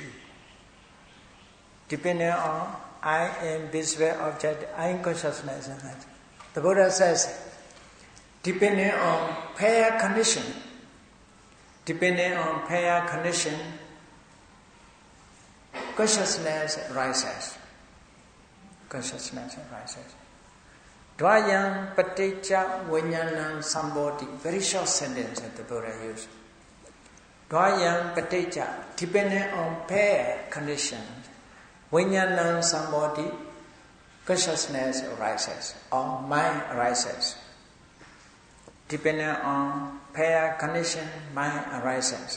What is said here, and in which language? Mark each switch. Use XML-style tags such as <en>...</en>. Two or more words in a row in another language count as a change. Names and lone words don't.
<en>Depending on eye and visual object, eye consciousness. The Buddha says, depending on pair condition, consciousness rises.</en> <pi>Dvayam paticca vinyanam sambodhi.</pi> <en>Very short sentence that the Buddha used.</en> <pi>Dvayam paticca,</pi> <en>depending on pair conditions,</en> <pi>vinyanam sambodhi,</pi> <en>consciousness arises, or mind arises. Depending on pair condition, mind arises.</en>